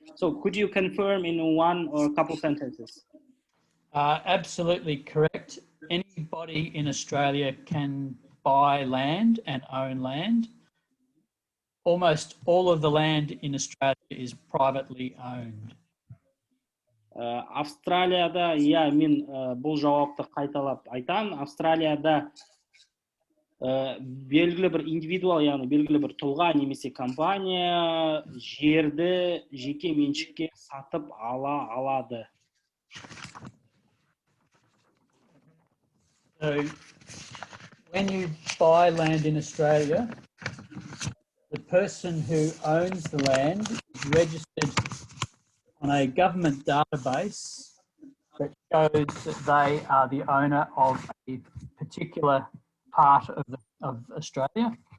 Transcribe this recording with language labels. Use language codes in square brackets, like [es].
[en] So could you confirm in one or a couple sentences? Absolutely correct. Anybody in Australia can buy land and own land. Almost all of the land in Australia is privately owned. [kk] Австралияда, мен бұл жауапты қайталап айтам. Австралияда белгілі бір индивидуал, яғни белгілі бір тұлға немесе компания жерді жеке меншікке сатып алады. [en] So when you buy land in Australia, the person who owns the land is registered on a government database that shows that they are the owner of a particular part of Australia.